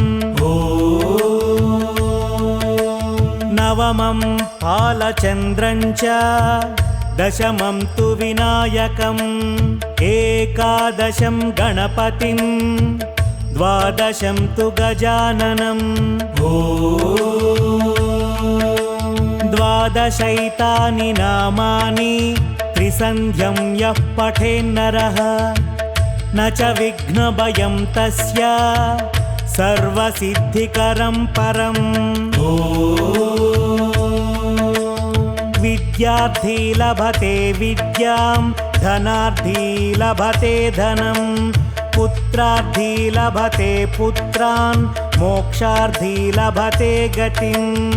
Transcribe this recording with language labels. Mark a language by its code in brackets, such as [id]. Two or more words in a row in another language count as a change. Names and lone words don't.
[sa] నవమం పాలచంద్రం చ దశమం తు వినాయకం ఏకాదశం గణపతిం ద్వాదశం తు గజాననం ద్వాదశైతాని నామాని త్రిసంధ్యం యః పఠేన్నరః న చ విఘ్నభయం తస్య सर्वसिद्धिकरं परम् विद्यार्थी लभते विद्यां धनार्थी लभते धनं पुत्रार्थी लभते पुत्रान् मोक्षार्थी लभते गतिम्